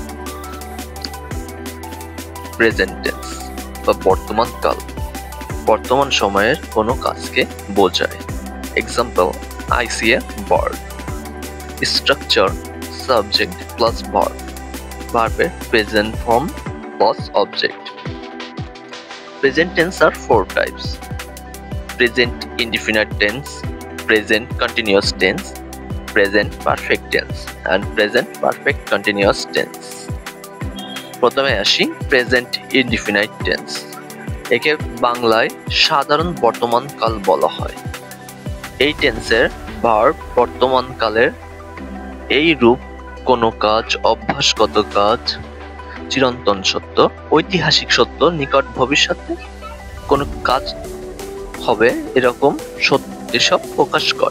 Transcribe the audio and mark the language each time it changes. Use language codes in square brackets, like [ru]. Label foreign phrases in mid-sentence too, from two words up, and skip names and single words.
[en] present tense [bn] বা বর্তমান কাল বর্তমান সময়ের কোনো কাজকে বোঝায়। [en] Example, I see a bird. Structure, subject plus verb, verb's present form plus object. Present tense are four types: present indefinite tense, present continuous tense, present perfect tense and present perfect continuous tense. [bn] প্রথমে আসি [en] present indefinite tense. [bn] একে বাংলায় সাধারণ বর্তমান কাল বলা হয়। এই [en] tense's verb [bn] বর্তমান কালের এই রূপ কোনো কাজ, অভ্যাসগত কাজ, চিরন্তন সত্য, ঐতিহাসিক সত্য, নিকট ভবিষ্যতে কোনো কাজ হবে এরকম এসব প্রকাশ করে।